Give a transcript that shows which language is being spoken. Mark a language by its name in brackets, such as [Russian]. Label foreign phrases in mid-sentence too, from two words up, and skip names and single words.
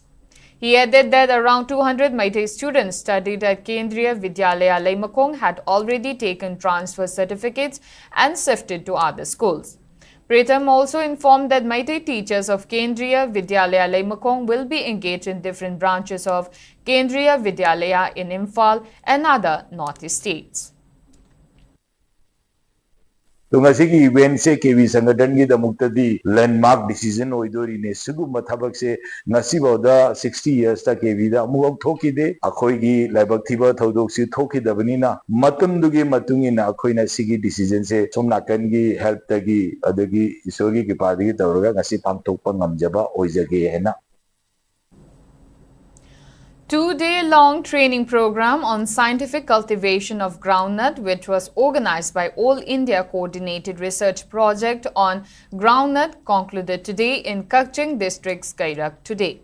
[English] He added that around 200 Meitei students studied at Kendriya Vidyalaya Laimakong had already taken transfer certificates and shifted to other schools. Pritam also informed that Meitei teachers of Kendriya Vidyalaya Laimakong will be engaged in different branches of Kendriya Vidyalaya in Imphal and other northeast states. [Hindi] तो [Manipuri] ngasi ki event se KV sangadan gi damukta di [English] landmark decision [Manipuri] oidori ne suguma thabak se ngasi boda 60 years ta KV da amuk thoki de akhoi gi laibak thiba thodok si thoki dabani na matum du gi matungi na akhoi na sigi decision se somna kan gi help ta gi adagi isori gi padi gi tawraga ngasi pamthok pa ngamjaba oijage hena. [English] 2-day-long training program on scientific cultivation of groundnut, which was organized by All India Coordinated Research Project on Groundnut, concluded today in Kaching District's Kairak today.